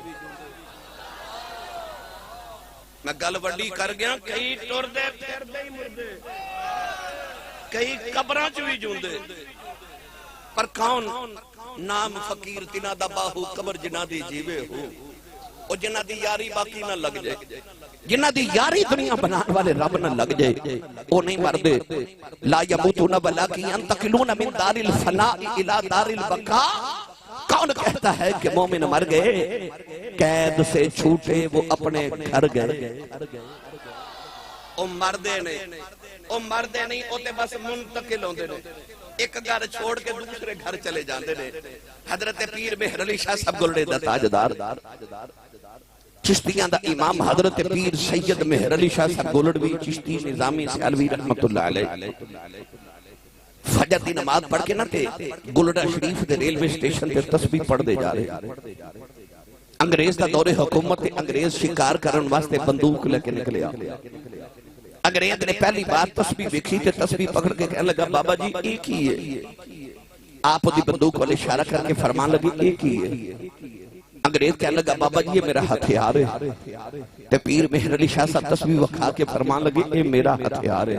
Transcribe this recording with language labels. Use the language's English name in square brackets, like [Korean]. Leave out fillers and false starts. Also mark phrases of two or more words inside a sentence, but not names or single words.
[Punjabi] میں گل وڈی کر گیا، کئی ٹردے پھردے ہی مردے، کئی قبراں چ بھی جیوندے. پر کون? نام فقیر تنہاں دا باہو قبر جنہاں دی جیوے ہو. او جنہاں دی یاری باقی نا لگ جائے، جنہاں دی یاری دنیا بنانے والے رب نا لگ جائے، او نہیں مردے. [Arabic] لا يموتون ولكن ينتقلون من دار الفناء إلى دار البقاء. [Urdu] کون کہتا ہے کہ مومن مر گئے? قید سے چھوٹے وہ اپنے گھر گئے. [Punjabi] او مردے نے، او مردے نہیں، او تے بس منتقل ہوندے نے، ایک گھر چھوڑ کے دوسرے گھر چلے جاتے نے. حضرت پیر مہر علی شاہ صاحب گولڑے دا تاجدار، چشتیاں دا امام حضرت پیر سید مہر علی شاہ صاحب گولڑوی چشتی نظامی سیالوی [Arabic] رحمة الله عليه [Punjabi] فجر دی نماز پڑھ کے نا تے گولڑا شریف دے [English] railway station [Punjabi] تے تسبیح پڑھدے جا رہے. انگریز دا دورِ حکومت تے انگریز شکار کرن واسطے بندوق لیکے نکلیا. [Urdu] انگریز نے پہلی بار تسبیح دیکھی تے تسبیح پکڑ کے کہنے لگا بابا جی ایک ہی ہے. [Punjabi] آپ دی بندوق والے اشارہ کر کے فرمان لگے [Urdu] ایک ہی ہے. انگریز کہنے لگا بابا جی یہ میرا ہتھیار ہے. [Punjabi] تے پیر مہر علی شاہ صاحب تسبیح وکھا کے فرمان لگے [Urdu] یہ میرا ہتھیار ہے.